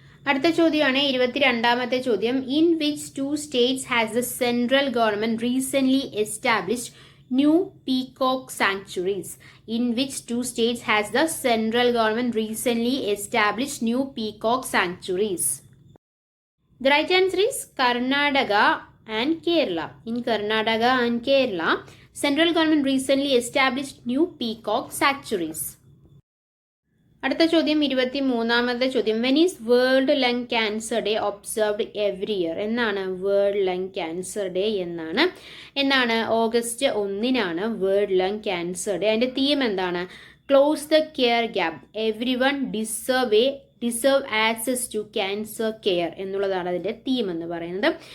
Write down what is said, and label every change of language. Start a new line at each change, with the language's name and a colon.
Malayalam: അടുത്ത ചോദ്യമാണ് 22ാമത്തെ ചോദ്യം.
English: In which 2 states has the central government recent established new peacock sanctuaries? In which 2 states has the central government recent established new peacock sanctuaries? The right answer is Karnataka and Kerala. In Karnataka and Kerala, central government recently established new peacock sanctuaries.
Malayalam: അടുത്ത ചോദ്യം 23ാമത്തെ ചോദ്യം.
English: When is world lung cancer day observed every year?
Malayalam: എന്നാണ് world lung cancer day? എന്നാണ് August 1-നാണ് world lung cancer day. അതിന്റെ theme എന്താണ്?
English: close the care gap, every one deserve access to cancer care
Malayalam: എന്നുള്ളതാണ് അതിൻ്റെ theme എന്ന് പറയുന്നത്.